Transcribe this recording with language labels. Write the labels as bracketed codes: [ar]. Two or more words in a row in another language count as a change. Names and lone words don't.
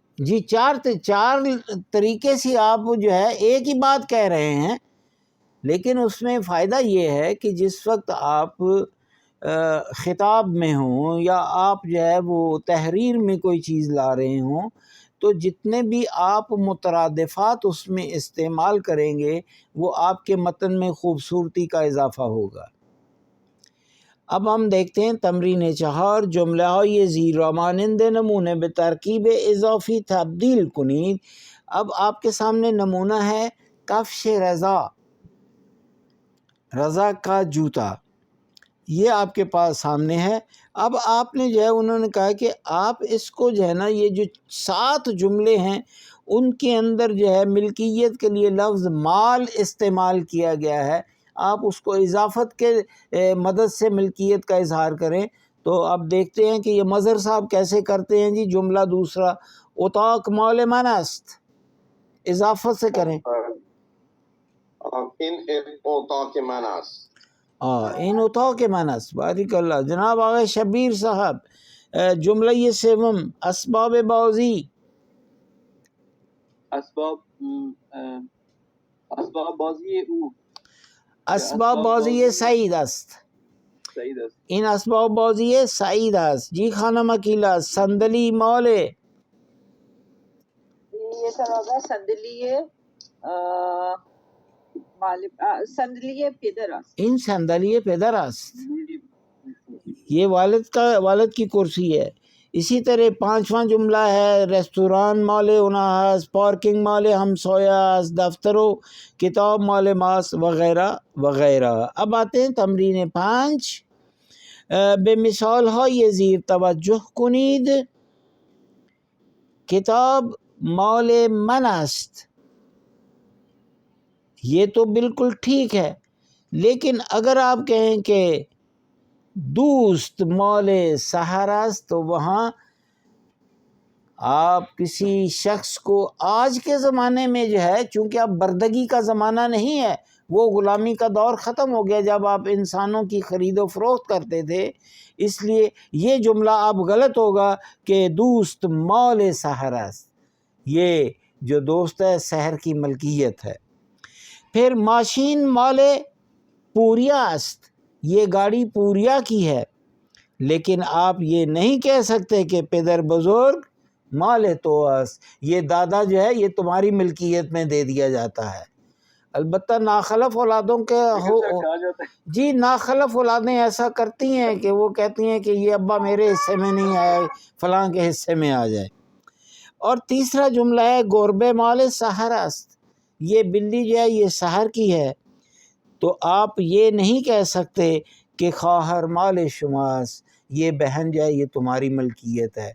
[ur] جی، چار طریقے سے آپ جو ہے ایک ہی بات کہہ رہے ہیں، لیکن اس میں فائدہ یہ ہے کہ جس وقت آپ خطاب میں ہوں یا آپ جو ہے وہ تحریر میں کوئی چیز لا رہے ہوں، تو جتنے بھی آپ مترادفات اس میں استعمال کریں گے وہ آپ کے متن میں خوبصورتی کا اضافہ ہوگا. اب ہم دیکھتے ہیں [fa] تمرین 4، جملہ های زیر مانند نمونے به ترکیب اضافی تبدیل کنید. [ur] اب آپ کے سامنے نمونہ ہے [fa] کفش رضا، [ur] رضا کا جوتا، یہ آپ کے پاس سامنے ہے. اب آپ نے جو ہے انہوں نے کہا کہ آپ اس کو جو ہے نا، یہ جو 7 جملے ہیں ان کے اندر جو ہے ملکیت کے لیے لفظ مال استعمال کیا گیا ہے، آپ اس کو اضافت کے مدد سے ملکیت کا اظہار کریں. تو اب دیکھتے ہیں کہ یہ مظہر صاحب کیسے کرتے ہیں. جی جملہ دوسرا، [fa] اتاق مال من است، [ur] اضافت سے کریں. [fa] ان اتاق من است. ان اتاق من است. [ar] بارک اللہ. [ur] جناب آقای شبیر صاحب، جملہ یہ 7، [fa] اسباب بازی. اسباب بازی او، اسباب بازی سعید است. سعید است. این اسباب بازی سعید است. جی خانم اکیلا، صندلی مال. [ur] یہ سر ہوگا [fa] صندلی صندلیه پدر است. این صندلی پدر است، [ur] یہ والد کی کرسی ہے. اسی طرح پانچواں جملہ ہے [fa] ریستوران مال اونا است، پارکنگ مال ہمسایہ است، دفتر و کتاب مال ماست [ur] وغیرہ وغیرہ. اب آتے ہیں تمرین 5. [fa] به مثال های زیر توجه کنید. کتاب مال من است، [ur] یہ تو بالکل ٹھیک ہے، لیکن اگر آپ کہیں کہ [fa] دوست مال سحر است [ur] تو وہاں آپ کسی شخص کو آج کے زمانے میں جو ہے، چونکہ اب بردگی کا زمانہ نہیں ہے، وہ غلامی کا دور ختم ہو گیا جب آپ انسانوں کی خرید و فروخت کرتے تھے، اس لیے یہ جملہ اب غلط ہوگا کہ [fa] دوست مال سحر است، [ur] یہ جو دوست ہے سحر کی ملکیت ہے. پھر [fa] ماشین مال پوریا است، [ur] یہ گاڑی پوریا کی ہے، لیکن آپ یہ نہیں کہہ سکتے کہ [fa] پدر بزرگ مال تو است، [ur] یہ دادا جو ہے یہ تمہاری ملکیت میں دے دیا جاتا ہے. البتہ ناخلف اولادوں کے جی ناخلف اولادیں ایسا کرتی ہیں کہ وہ کہتی ہیں کہ یہ ابا میرے حصے میں نہیں آیا، فلاں کے حصے میں آ جائے. اور تیسرا جملہ ہے [fa] گربے مال سحر است، [ur] یہ بلی جو ہے یہ سحر کی ہے، تو آپ یہ نہیں کہہ سکتے کہ [fa] خواہر مال شماس، [ur] یہ بہن جو ہے یہ تمہاری ملکیت ہے.